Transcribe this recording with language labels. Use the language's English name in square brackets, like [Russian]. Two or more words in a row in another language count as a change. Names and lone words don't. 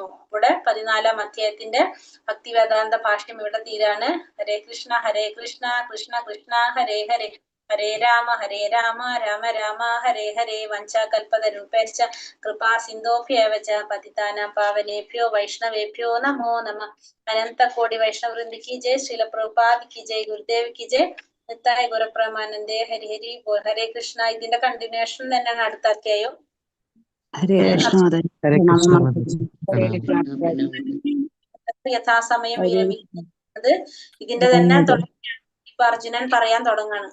[Malayalam] ഇവിടെ 14-ാം അധ്യായത്തിന്റെ ഭക്തി വേദാന്ത ഭാഷ്യം ഇവിടെ തീരാണ്. [Sanskrit] ഹരേ കൃഷ്ണ കൃഷ്ണ കൃഷ്ണ ഹരേ ഹരേ, ഹരേ രാമ രാമ രാമ ഹരേ ഹരേ. വഞ്ചാകൽപതരൂപേശ്ച കൃപാ സിന്ധോഭ്യേവ ച പതിതാനാം പാവനേഭ്യോ വൈഷ്ണവേഭ്യോ നമോ നമഃ. अनन्त कोटि वैष्णववृन्द [Hindi] की जय, श्रील प्रभुपाद की जय, गुरुदेव की जय, [Bangla] নিতাই গুরুপ্রেমানন্দে। হরি হরি বোল। হরে কৃষ্ণ. [Malayalam] ഇതിന്റെ കണ്ടിന്യൂഷൻ തന്നെയാണ് അടുത്ത അധ്യായം. [Sanskrit] ഹരേ കൃഷ്ണ [Malayalam] യഥാസമയം വിരമിക്കുന്നത് ഇതിന്റെ തന്നെ ഇപ്പൊ അർജുനൻ പറയാൻ തുടങ്ങാണ്.